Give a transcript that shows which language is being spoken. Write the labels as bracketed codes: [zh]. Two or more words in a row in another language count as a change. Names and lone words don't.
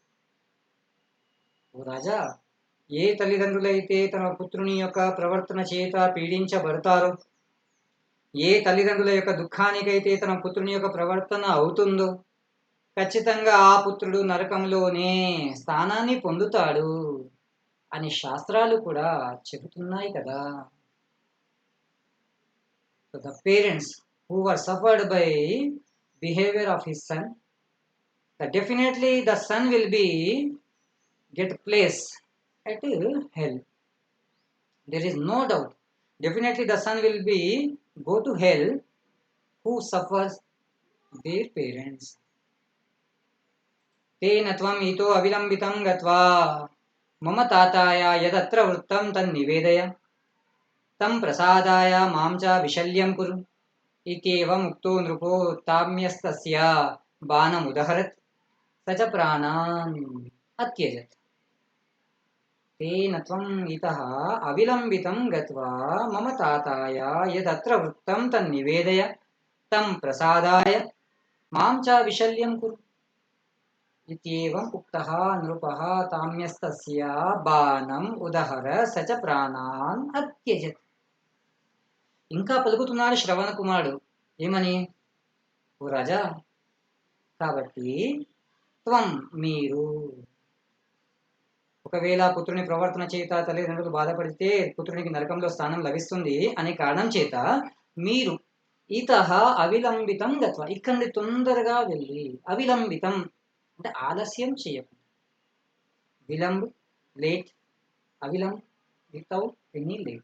[te] ఓ రాజా, ఏ తల్లిదండ్రులైతే తన పుత్రుని యొక్క ప్రవర్తన చేత పీడించబడతారో, ఏ తల్లిదండ్రుల యొక్క దుఃఖానికైతే తన పుత్రుని యొక్క ప్రవర్తన అవుతుందో, ఖచ్చితంగా ఆ పుత్రుడు నరకంలోనే స్థానాన్ని పొందుతాడు అని శాస్త్రాలు కూడా చెబుతున్నాయి కదా. [en] So the parents who were suffered by behavior of his son, that definitely the son will be get place at hell. There is no doubt. Definitely the son will be go to hell who suffers their parents. [sa] तेन त्वम् इतो अविलम्बितं गत्वा मम ताताय यदत्र वृत्तं तन्निवेदय तं प्रसादाय मां च विशल्यं कुरु इत्येवम् उक्तो नृपो ताम्यस्तस्य बाणमुदहरत् स च प्राणान् अत्यजत् तेन त्वम् इतः अविलम्बितं गत्वा मम ताताय यदत्र वृत्तं तन्निवेदय तं प्रसादाय मां च विशल्यं कुरु इत्येवम् उक्तः नृपः ताम्यस्तस्य బాణం ఉదహర సచ ప్రాణాన్ అత్యజత్. [te] ఇంకా పలుకుతున్నాడు శ్రవణ కుమారుడు ఏమని, ఓ రాజా, కాబట్టి త్వం మీరు ఒకవేళ పుత్రుని ప్రవర్తన చేత తల్లిదండ్రులు బాధపడితే పుత్రునికి నరకంలో స్థానం లభిస్తుంది అనే కారణం చేత మీరు [sa] ఇతః అవిలంబితం గత్వ, [te] ఇక్కడి తొందరగా వెళ్ళి, అవిలంబితం అంటే ఆలస్యం చేయకుండా, విలంబ్ లేట్, అవిలంబ్ [en] without any late.